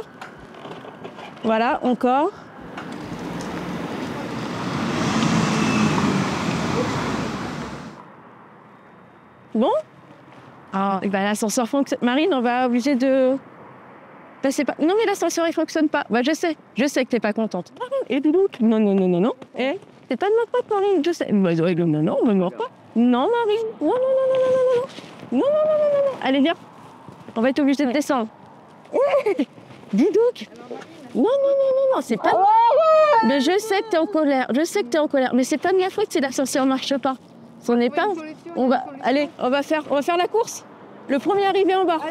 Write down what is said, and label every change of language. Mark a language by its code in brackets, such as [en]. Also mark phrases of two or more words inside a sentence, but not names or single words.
[fr] Voilà, encore. Bon? Ah, ben l'ascenseur fonctionne. Marine, on va obliger de... Ben, c'est pas... Non, mais l'ascenseur, il fonctionne pas. Ben, je sais que t'es pas contente. Et non, non, non, non, non. Eh, c'est pas de ma faute, Marine, je sais. Ben, non, non, me meurs pas. Non, Marine. Non, non, non, non, non, non, non. Non, non, non, non, non, non. Allez, viens. On va être obligé de descendre. Dis donc. Non, non, non, non, non, c'est pas... Mais je sais que t'es en colère. Je sais que t'es en colère. Mais c'est pas de ma faute si l'ascenseur marche pas. On n'est pas... On va... Allez, on va faire la course. Le premier arrivé en bas.